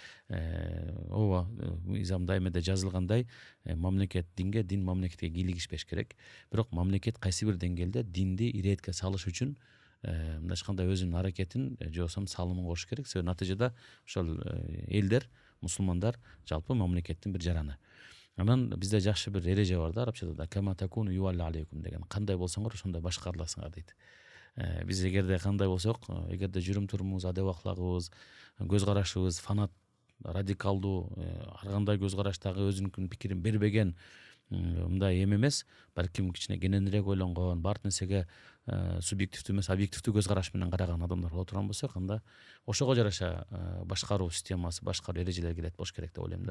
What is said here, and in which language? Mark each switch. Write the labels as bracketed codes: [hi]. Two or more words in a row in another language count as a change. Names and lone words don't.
[ky] Ооба, мыйзамда эмеде жазылгандай, мамлекет динге, дин мамлекетке кийлигишпеш керек. Бирок мамлекет кайсы бир деңгээлде динди иретке салыш үчүн мындайча кандай өзүнүн аракетин же болбосо салымын кошуш керек. Себеби натыйжада ошол элдер, мусулмандар жалпы мамлекеттин бир жараны. Анан бизде жакшы бир эреже бар да, арабчада да [ar] كما تكونوا يولى عليكم [ky] деген. Кандай болсоңор ошондой башкарыласыңар дейт. Биз эгерде кандай болсок, эгерде жүрүм турумубуз, адеп аклагыбыз, көз карашыбыз фанат, радикалдуу, ар кандай көз караштагы өзүнүн пикирин бербеген мындай эме эмес, балким кичине кененирээк ойлонгон, бар нерсеге субъективдүү эмес объективдүү көз караш менен караган адамдар боло турган болсок, анда ошого жараша башкаруу системасы, башкаруу эрежелери келет болуш керек деп ойлойм да.